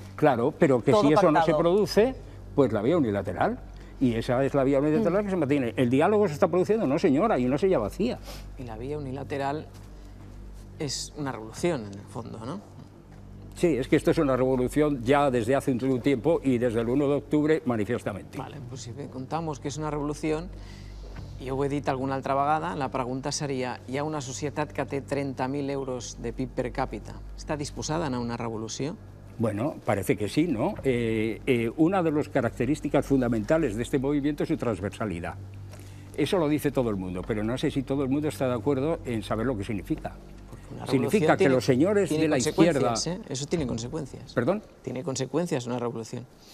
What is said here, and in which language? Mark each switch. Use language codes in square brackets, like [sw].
[es] Claro, pero que si eso no se produce, pues la vía unilateral. Y esa es la vía unilateral que se mantiene. ¿El diálogo se está produciendo? No, señora, hay una silla vacía. Y la vía unilateral es una revolución, en el fondo, ¿no? Sí, es que esto es una revolución ya desde hace un tiempo y desde el 1 de octubre manifiestamente. Vale, pues si contamos que [ca] és una revolució, i ho he dit alguna altra vegada, la pregunta seria, hi ha una societat que té 30.000 euros de PIB per càpita, està disposada a anar a una revolució? [es] Bueno, parece que sí, ¿no? Una de las características fundamentales de este movimiento es su transversalidad. Eso lo dice todo el mundo, pero no sé si todo el mundo está de acuerdo en saber lo que significa. Significa que los señores de la izquierda... Eso tiene consecuencias. ¿Perdón? Tiene consecuencias una revolución.